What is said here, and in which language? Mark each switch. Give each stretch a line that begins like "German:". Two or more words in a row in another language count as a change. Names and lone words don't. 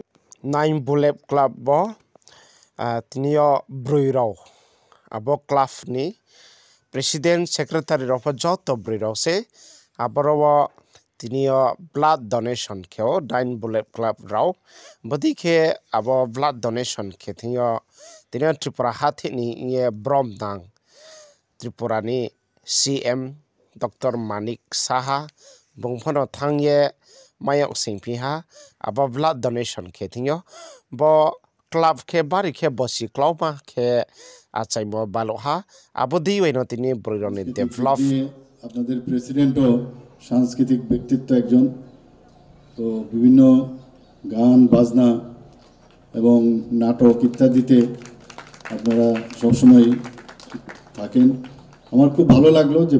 Kok Borok: Nine Bullet Club bo tinio Bruiro abo club ni
English: president secretary
Kok Borok: rofa joto Bruiro se aboro tinio
English: blood donation
Kok Borok: keo Nine Bullet Club rao bodi ke abo
English: blood donation
Kok Borok: ke tinio Tripura hati ni ye Bromdang Tripura ni CM Dr. Manik Saha bongphono thangye maya singpiha abo
English: blood donation
Kok Borok: ke tinyo bo club ke bari ke bosi klauba ke achaimo baloha abo diweno tini broironi develop
Bangla: আপনাদের প্রেসিডেন্টও সাংস্কৃতিক ব্যক্তিত্ব একজন তো বিভিন্ন গান বাজনা এবং নাটক ইত্যাদিতে আপনারা সবসময় থাকেন আমার খুব ভালো লাগলো যে